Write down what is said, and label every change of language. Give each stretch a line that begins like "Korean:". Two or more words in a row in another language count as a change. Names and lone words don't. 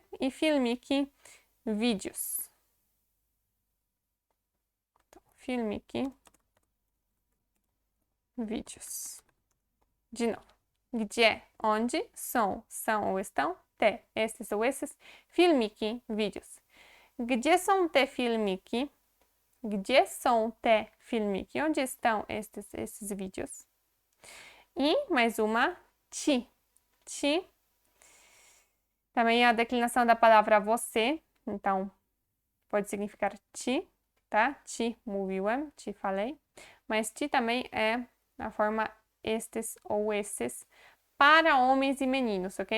Portuguese: E filmiki, vídeos. Então, filmiki, vídeos. De novo. Gdzie, onde, são ou estão, te, estes ou esses, filmiki, vídeos.
Polish: Gdzie są te filmiki? Gdzie są te filmiki?
Portuguese: Onde estão esses vídeos? E mais uma, ti. Ti também é a declinação da palavra você, então pode significar ti, tá?
Polish: Ti mówiłem,
Portuguese: ti falei, mas ti também é a forma estes ou esses para homens e meninos, ok?